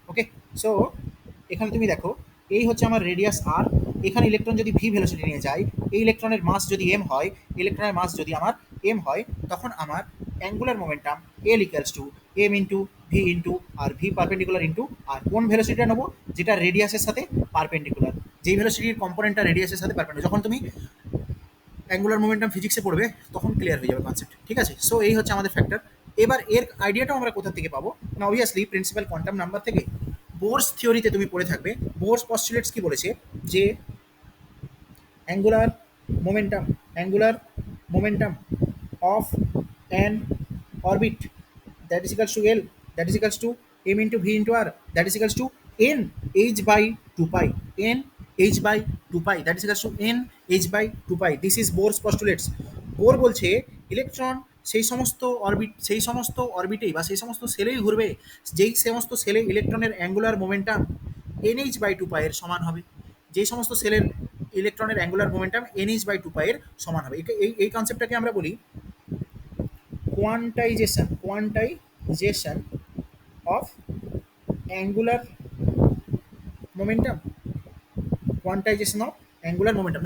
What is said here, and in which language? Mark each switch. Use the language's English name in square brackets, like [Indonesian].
[Bangla] ওকে, so এখানে তুমি দেখো এই হচ্ছে আমার রেডিয়াস আর, এখানে ইলেকট্রন যদি ভি ভেলোসিটি নিয়ে যায়, এই ইলেকট্রনের মাস যদি এম হয়, ইলেকট্রনের মাস যদি আমার এম হয়, তখন আমার angular momentum L equals to M into V into আর, V perpendicular into আর। কোন ভেলোসিটিটা নেবো? যেটা রেডিয়াসের সাথে পারপেন্ডিকুলার, যেই ভেলোসিটির কম্পোনেন্টটা রেডিয়াসের সাথে পারপেন্ডিকুলার। যখন তুমি অ্যাঙ্গুলার মোমেন্টাম ফিজিক্সে পড়বে তখন ক্লিয়ার হয়ে যাবে কনসেপ্ট, ঠিক আছে? সো এই হচ্ছে আমাদের ফ্যাক্টর। এবার এর আইডিয়াটাও আমরা কোথা থেকে পাবো না? অবভিয়াসলি প্রিন্সিপাল কোয়ান্টাম নাম্বার থেকে। বোরস থিওরিতে তুমি পড়ে থাকবে, বোরস পস্টুলেটস কি বলেছে, যে angular momentum, angular momentum of an orbit, [English] that is equals to L, that is equals to m into v into r, that is equals to n h by 2 pi, n h by 2 pi, that is equals to n h by 2 pi. This is Bohr's postulates. [Bangla] Bore বলছে electron সেই সমস্ত orbit, সেই সমস্ত অরবিটেই বা সেই সমস্ত সেলেই ঘুরবে যেই সমস্ত সেলে ইলেকট্রনের angular momentum NH by two পাইয়ের সমান হবে। যেই সমস্ত সেলের ইলেকট্রনের angular momentum NH by two পাইয়ের সমান হবে। এই কনসেপ্টটাকে আমরা বলি quantisation, quantisation of angular momentum, quantisation of angular momentum.